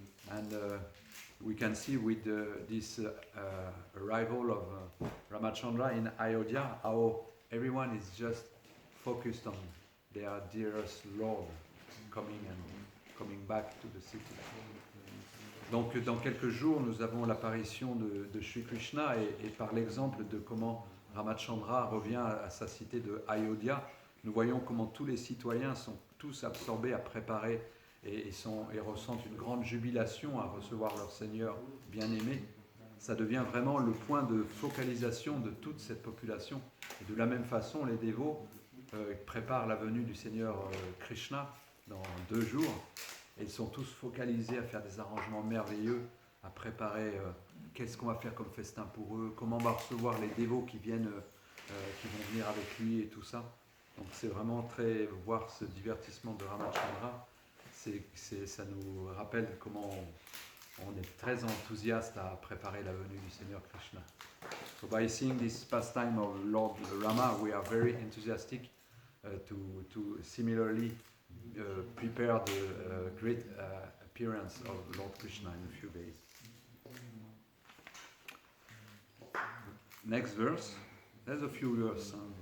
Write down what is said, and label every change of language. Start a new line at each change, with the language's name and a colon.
English: And we can see with this arrival of Ramachandra in Ayodhya how everyone is just focused on their dearest Lord coming back to the city.
French: Donc dans quelques jours, nous avons l'apparition de Shri Krishna et par l'exemple de comment Ramachandra revient à sa cité de Ayodhya, nous voyons comment tous les citoyens sont tous absorbés à préparer et ressentent une grande jubilation à recevoir leur Seigneur bien-aimé. Ça devient vraiment le point de focalisation de toute cette population. Et de la même façon, les dévots préparent la venue du Seigneur Krishna dans 2 jours. Et ils sont tous focalisés à faire des arrangements merveilleux, à préparer qu'est-ce qu'on va faire comme festin pour eux, comment on va recevoir les dévots qui vont venir avec lui et tout ça. Donc c'est vraiment voir ce divertissement de Ramachandra, ça nous rappelle comment on est très enthousiaste à préparer la venue du Seigneur Krishna.
English: So by seeing this pastime of Lord Rama, we are very enthusiastic to similarly prepare the great appearance of Lord Krishna in a few days. Next verse, There's a few years.